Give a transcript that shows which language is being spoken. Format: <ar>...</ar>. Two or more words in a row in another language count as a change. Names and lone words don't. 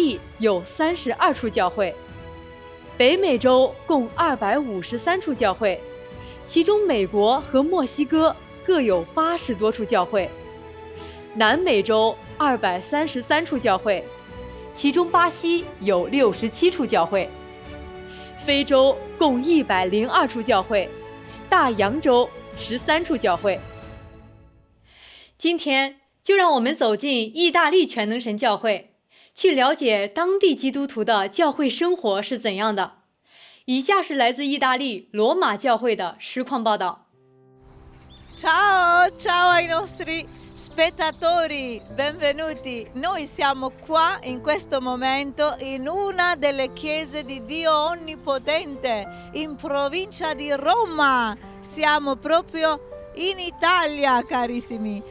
<zh>利有32处教会，北美洲共253处教会，其中美国和墨西哥各有80多处教会，南美洲233处教会，其中巴西有67处教会，非洲共102处教会，大洋洲13处教会。今天就让我们走进意大利全能神教会，去了解当地基督徒的教会生活是怎样的。以下是来自意大利罗马教会的实况报道。</zh> <it>Ciao, ciao ai nostri spettatori, benvenuti. Noi siamo qua in questo momento in una delle chiese di Dio Onnipotente in provincia di Roma. Siamo proprio in Italia, carissimi.</it>